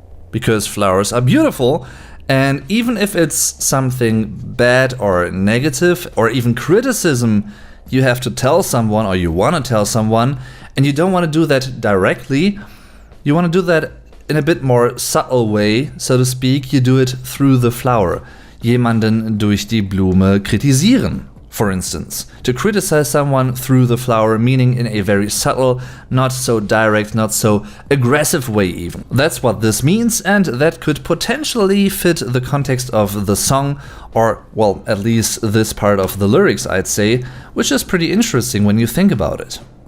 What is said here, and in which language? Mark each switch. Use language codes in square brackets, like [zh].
[en] Because flowers are beautiful, and even if it's something bad or negative or even criticism you have to tell someone or you want to tell someone, and you don't want to do that directly, you want to do that in a bit more subtle way, so to speak, you do it through the flower. [de] Jemanden durch die Blume kritisieren, [en] for instance. To criticize someone through the flower, meaning in a very subtle, not so direct, not so aggressive way even. That's what this means, and that could potentially fit the context of the song, or, well, at least this part of the lyrics, I'd say, which is pretty interesting when you think about it.